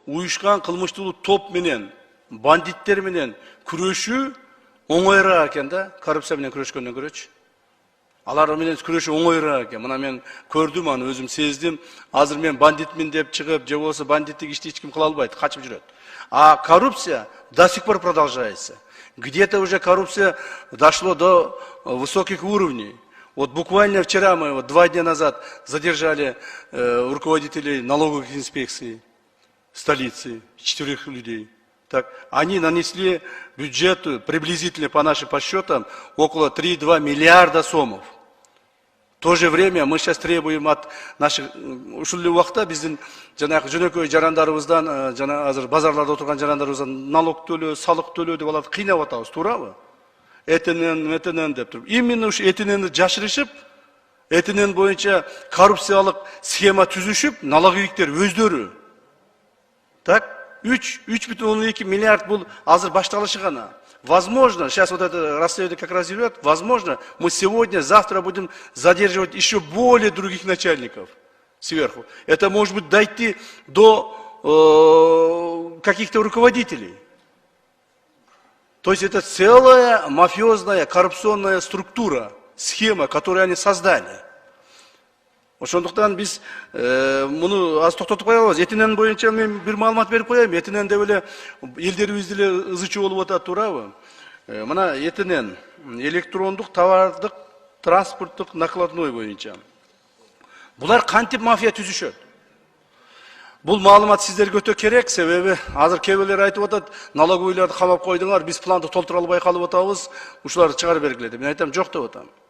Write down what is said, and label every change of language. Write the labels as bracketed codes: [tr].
[ky] уюшкан кылмыштуулук топ менен, бандиттер менен күрөшүү оңоюраак экен да, коррупция менен күрөшкөндөн көрөчү. Алар менен күрөшүү оңоюраак экен. Мына мен көрдүм, аны өзүм сездим. Азыр мен бандитмин деп чыгып, же болбосо бандиттик ишти эч ким кыла албайт, качып жүрөт. [ru] А коррупция до сих пор продолжается. Где-то уже коррупция дошло до высоких уровней. Вот буквально вчера мы, 2 дня назад, задержали руководителей налоговых инспекций столицы, 4 людей. Так, они нанесли бюджету приблизительно по нашим подсчетам около 3,2 миллиарда сомов. В то же время мы сейчас требуем от наших [ky] ушул убакта биздин жанагы жөнөкөй жарандарыбыздан, жана азыр базарларда отурган жарандарыбыздан налог төлөө, салык төлөө деп алат, кыйнап атабыз, туурабы? Этинен деп туруп. Именно ушу этиненди жашырышып, этинен боюнча коррупциялык схема түзүшүп, налоговиктер өздөрү. Так, 3,2 миллиард бул азыр башталышы гана. [ru] Возможно, сейчас вот это расследование как раз идет, возможно, мы сегодня, завтра будем задерживать еще более других начальников сверху. Это может быть дойти до каких-то руководителей. То есть это целая мафиозная, коррупционная структура, схема, которую они создали. [ky] Ошондуктан биз муну аз токтотуп коебуз. Этинен боюнча мен бир маалымат берип коеюн. Этинен деп эле элдерибиз деле ызычуу болуп атат, туурабы? Мына этинен электрондук товардык транспорттук накладной боюнча. Булар кантип мафия түзүшөт? Бул маалымат сиздерге өтө керек, себеби азыр кээ бирлер айтып атат, налоговыйларды камап койдуңар, биз планды толтура албай калып атабыз, ушуларды чыгарып бергиле деп. Мен айтам, жок деп атам.